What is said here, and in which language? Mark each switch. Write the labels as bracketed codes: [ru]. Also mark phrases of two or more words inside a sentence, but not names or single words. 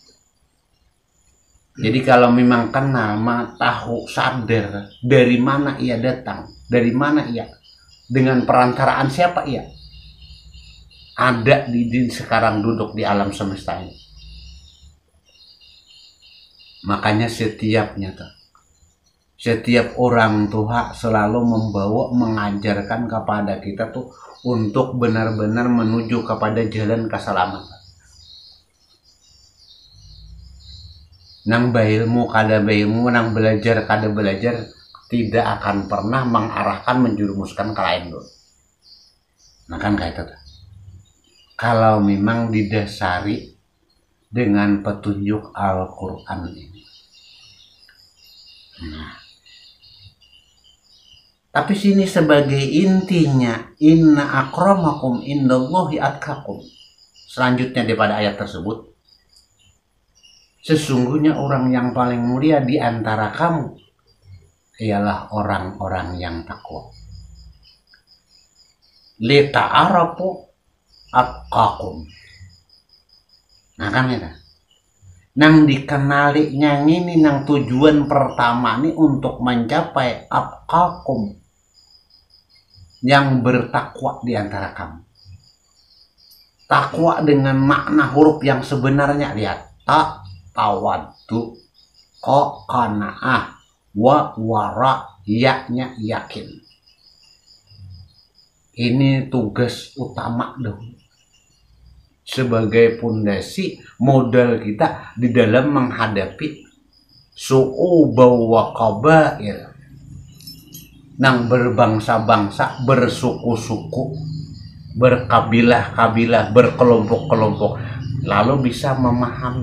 [bjn] Jadi kalau memang kenal, tahu, sadar dari mana ia datang, dari mana ia, dengan perantaraan siapa ia ada di sekarang duduk di alam semesta ini. Makanya setiap orang tua selalu membawa, mengajarkan kepada kita tuh untuk benar-benar menuju kepada jalan keselamatan. Nang bailmu kada bailmu, nang belajar kada belajar, tidak akan pernah mengarahkan menjurumuskan ke lain dulu. Nah kan kayak itu. Kalau memang didasari dengan petunjuk Al-Quran ini. Nah, tapi sini sebagai intinya, [ar] إن أكرمكم عند الله أتقاكم. [bjn] Selanjutnya daripada ayat tersebut, sesungguhnya orang yang paling mulia di antara kamu ialah orang-orang yang takwa. [ar] لتعارفوا أتقاكم. [bjn] Nah kan ya. Nang dikenali yang ini, nang tujuan pertama ini untuk mencapai atqakum, yang bertakwa di antara kamu. Takwa dengan makna huruf yang sebenarnya, lihat, [ar] ت تواضع ق قناعة و ورع, [bjn] yaknya yakin. Ini tugas utama dong sebagai pondasi modal kita di dalam menghadapi [ar] شعوبا وقبائل, [bjn] nang berbangsa-bangsa, bersuku-suku, berkabilah-kabilah, berkelompok-kelompok, lalu bisa memahami.